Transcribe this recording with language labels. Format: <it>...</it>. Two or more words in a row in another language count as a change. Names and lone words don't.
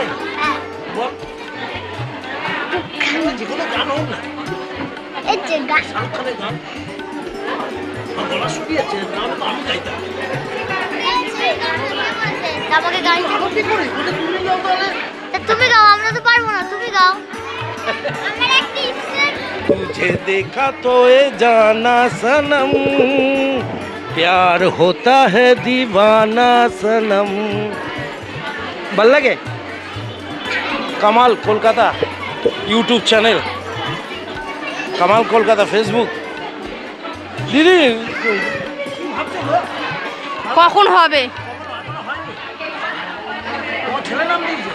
<bn>বল। যে কোনো গান হোক না। এই যে গান। শাহরুখ খানের গান। গলা শুকিয়েছে, তাহলে তো আমি গাইতাম। আমাকে গান কি করি? তুমি গাও তাহলে। তুমি গাও, আমরা তো পারবো না, তুমি গাও। আমার একটা ইচ্ছে।</bn> <hi>तुझे देखा तो ये जाना सनम, प्यार होता है दीवाना सनम।</hi> <bn>ভাল লাগে? কামাল, কলকাতা। ইউটিউব চ্যানেল কামাল কলকাতা ফেসবুক। দিদি কখন হবে? ছেলে নাম দিয়েছে?</bn>